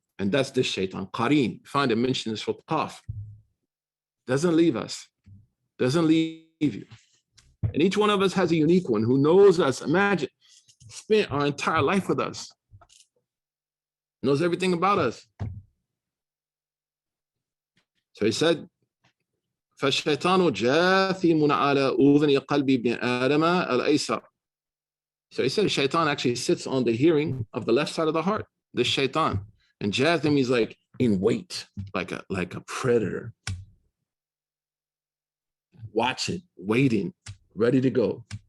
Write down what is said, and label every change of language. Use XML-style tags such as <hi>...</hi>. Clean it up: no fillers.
<en>And that's this Shaytaan, Qareen. Find it mentioned in Surah Qaf. Doesn't leave us. Doesn't leave you. And each one of us has a unique one who knows us. Imagine, spent our entire life with us. Knows everything about us. So he said,</en> <ar>فَالشَّيْطَانُ جَاثِمٌ عَلَى أُذُنِ قَلْبِ ابْنِ آدَمَ الْأَيْسَرِ.</ar> <en>So he said Shaytaan actually sits on the hearing of the left side of the heart, the Shaytaan. And Jathim is like in wait, like a predator. Watching, waiting, ready to go.</en>